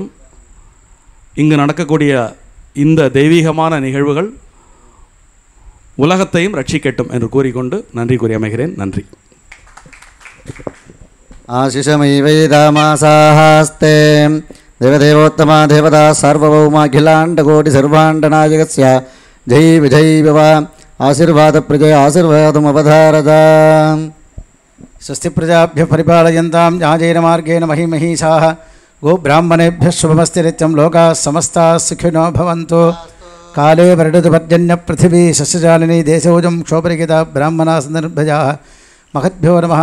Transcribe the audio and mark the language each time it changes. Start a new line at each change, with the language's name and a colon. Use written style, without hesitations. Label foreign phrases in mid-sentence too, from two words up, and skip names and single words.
Tamil: இங்கு நடக்கக்கூடிய இந்த தெய்வீகமான நிகழ்வுகள் உலகத்தையும் ரட்சிக்கட்டும் என்று கூறிக்கொண்டு நன்றி கூறி அமைகிறேன். நன்றி.
Sanskrit: आशिषमेवैतामाशास्ते देवदेवोत्तमा देवता सार्वभौमाखिलाण्डकोटि सर्वाण्डनायकस्य जय् विजय् भव आशीर्वाद प्रजै आशीर्वादम् अवधारता. स्वस्ति प्रजाभ्यः परिपालयन्तां न्यायेन मार्गेण महीमहीषाः गोब्राह्मणेभ्यः शुभमस्ति नित्यं लोकाः समस्ताः सुखिनो भवन्तु. काले वर्धतु पर्जन्यपृथिवी सस्यजालिनी देशोऽयं क्षोभरिगिता ब्राह्मणाः सन्दर्भजाः महद्भ्यो नमः.